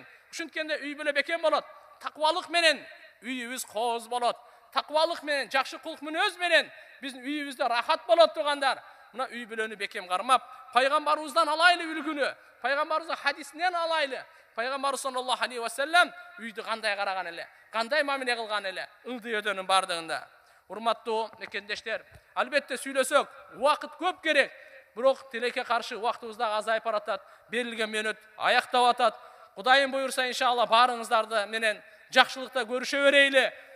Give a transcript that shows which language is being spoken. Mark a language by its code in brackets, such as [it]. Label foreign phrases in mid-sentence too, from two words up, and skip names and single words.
[ky] Ушинткенде үй бүлө бекем болот. Таквалык менен үйүбүз кооз болот. Таквалык менен, жакшы кулк мүнөз менен биздин үйүбүздө рахат болот туугандар. Мына үй бүлөнү бекем кармап, пайгамбарыбыздан алайлы үлгүнү, пайгамбарыбыздын хадисинен алайлы. Пайгамбарыбыз [ar] صلى الله عليه وسلم [ky] үйдү кандай караган эле, кандай мамиле кылган эле, ылдый-өдөнүн бардыгында. Урматтуу мекендештер, албетте сүйлөсөк, убакыт көп керек. Бирок тилекке каршы убактыбыз да азайып баратат. Берилген мөөнөт аяктап атат. Кудайым буйрса иншалла барыңыздарды менен жакшылыкта көрүшө берейли.